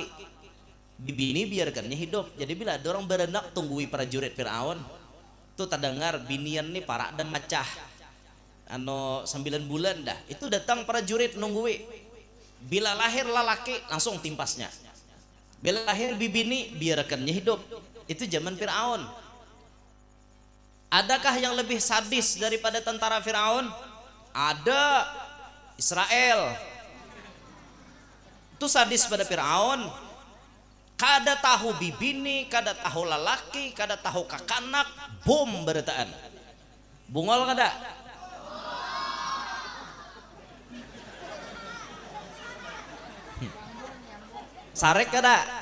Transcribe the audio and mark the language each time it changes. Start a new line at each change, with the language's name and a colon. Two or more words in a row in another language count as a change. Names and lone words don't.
Banjar: Bibi ini biarkannya hidup. Jadi bila ada orang berenak tunggui prajurit Fir'aun, tuh terdengar binian nih parak dan macah. 9 bulan dah, itu datang prajurit nunggui. Bila lahir lalaki langsung timpasnya. Bila lahir bibi ini biarkannya hidup.
Indonesian: Itu zaman Fir'aun. Adakah yang lebih sadis daripada tentara Fir'aun? Ada. Israel. Itu sadis pada Fir'aun.
Banjar: Kada tahu bibini, kada tahu lalaki, kada tahu kakanak, bom beretaan. Bungol kada? Sarek kada?